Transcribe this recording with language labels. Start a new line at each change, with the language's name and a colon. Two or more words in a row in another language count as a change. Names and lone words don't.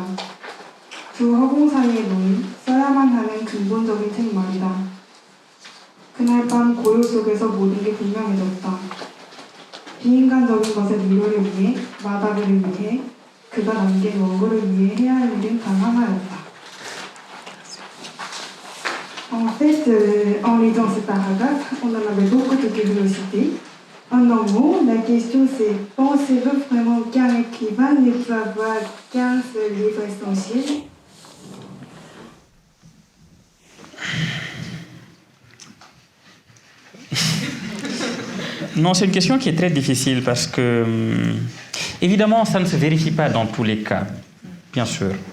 Korean: 두 허공 사이에 놓인 써야만 하는 근본적인 책 말이다. 그날 밤 고요 속에서 모든 게 분명해졌다. 비인간적인 것의 미로를 위해, 마다그를 위해, 그가 남긴 원고를 위해 해야 할 일은 단 하나였다.
French: En fait, en lisant ce paragraphe, on en avait beaucoup de curiosité. En un mot, la question c'est, pensez-vous vraiment qu'un écrivain ne peut avoir qu'un seul livre essentiel? Non, c'est une question qui est très difficile parce que, évidemment, ça ne se vérifie pas dans tous les cas, bien sûr.